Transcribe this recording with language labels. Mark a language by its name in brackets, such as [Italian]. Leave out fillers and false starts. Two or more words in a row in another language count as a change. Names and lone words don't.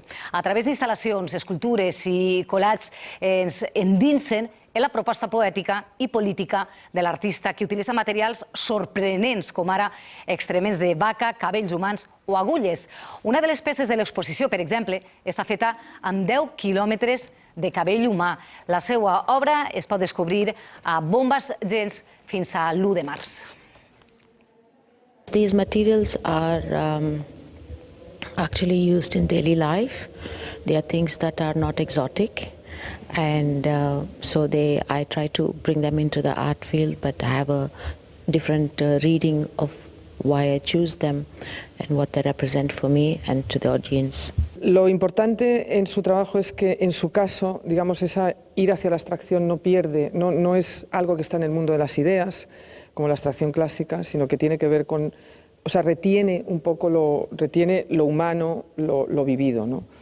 [Catalan] A través d'instal·lacions, escultures i collats ens endinsen en la proposta poètica i política de l'artista, que utilitza materials sorprenents, com ara excrements de vaca, cabells humans o agulles. Una de les peces de l'exposició, per exemple, està feta amb 10 quilòmetres de cabell humà. La seva obra es pot descobrir a Bombas Gens fins a l'1 de març. [English] These materials are actually used in daily life. They are things that are not exotic. And so I try to bring them into the art field, but I have a different reading of why I choose them and what they represent for me and to the audience. [Spanish] Lo importante en su trabajo es que, en su caso, digamos, esa ir hacia la abstracción no es algo que está en el mundo de las ideas, como la abstracción clásica, sino que tiene que ver con, retiene un poco retiene lo humano, lo vivido, ¿no?